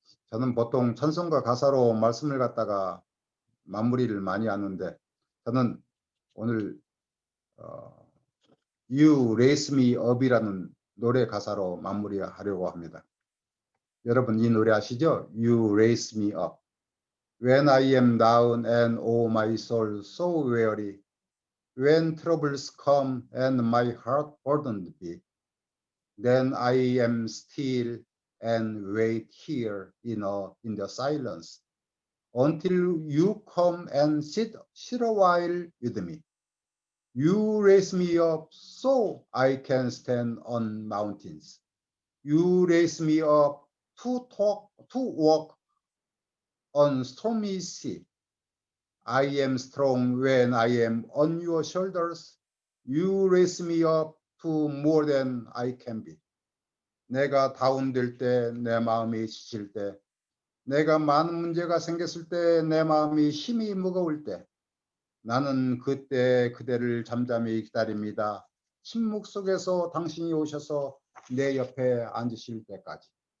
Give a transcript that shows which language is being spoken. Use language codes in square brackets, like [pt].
[ko] 저는 보통 찬송가 가사로 말씀을 갖다가 마무리를 많이 하는데, 저는 오늘 You Raise Me Up이라는 노래 가사로 마무리하려고 합니다. 여러분 이 노래 아시죠? You Raise Me Up. [en] When I am down and oh my soul so weary, when troubles come and my heart burdened be, then I am still and wait here in the silence until you come and sit a while with me. You raise me up so I can stand on mountains. You raise me up to walk on stormy sea. I am strong when I am on your shoulders. You raise me up to more than I can be. [ko] 내가 다운될 때, 내 마음이 지칠 때, 내가 많은 문제가 생겼을 때, 내 마음이 힘이 무거울 때, 나는 그때 그대를 잠잠히 기다립니다. 침묵 속에서 당신이 오셔서 내 옆에 앉으실 때까지.